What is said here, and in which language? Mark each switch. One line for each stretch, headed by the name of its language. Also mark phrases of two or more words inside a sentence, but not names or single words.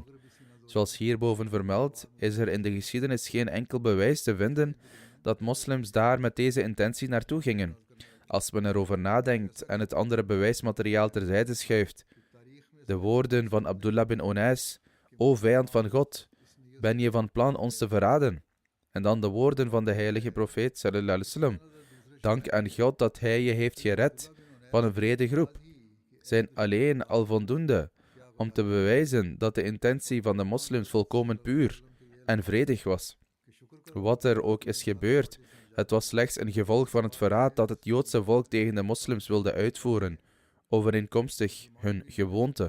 Dutch: Zoals hierboven vermeld, is er in de geschiedenis geen enkel bewijs te vinden dat moslims daar met deze intentie naartoe gingen. Als men erover nadenkt en het andere bewijsmateriaal terzijde schuift, de woorden van Abdullah bin Unais: O vijand van God, ben je van plan ons te verraden? En dan de woorden van de heilige profeet
Arabic: صلى الله عليه وسلم:
Dutch: dank aan God dat hij je heeft gered van een wrede groep, zijn alleen al voldoende om te bewijzen dat de intentie van de moslims volkomen puur en vredig was. Wat er ook is gebeurd, het was slechts een gevolg van het verraad dat het Joodse volk tegen de moslims wilde uitvoeren, overeenkomstig hun gewoonte.